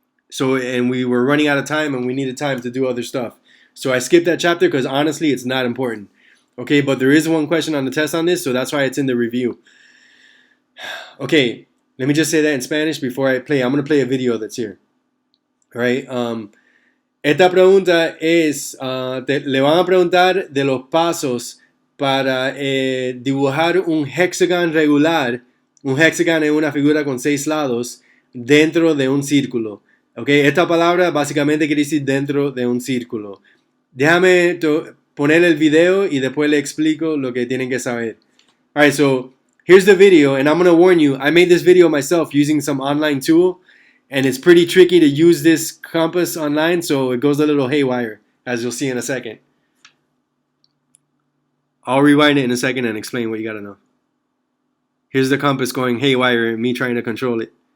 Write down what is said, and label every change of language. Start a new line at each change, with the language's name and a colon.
English: So, and we were running out of time and we needed time to do other stuff. So I skipped that chapter because honestly, it's not important. Okay, but there is one question on the test on this, so that's why it's in the review. Okay, let me just say that in Spanish before I play. I'm going to play a video that's here. All right.
Spanish: Esta pregunta es, le van a preguntar de los pasos para dibujar un hexagon regular. Un hexagon es una figura con 6 lados dentro de un círculo. Okay, esta palabra básicamente quiere decir dentro de un círculo. Déjame poner el video y después le explico lo que tienen que saber.
English: Alright, so here's the video, and I'm going to warn you, I made this video myself using some online tool, and it's pretty tricky to use this compass online, so it goes a little haywire, as you'll see in a second. I'll rewind it in a second and explain what you got to know. Here's the compass going haywire and me trying to control it.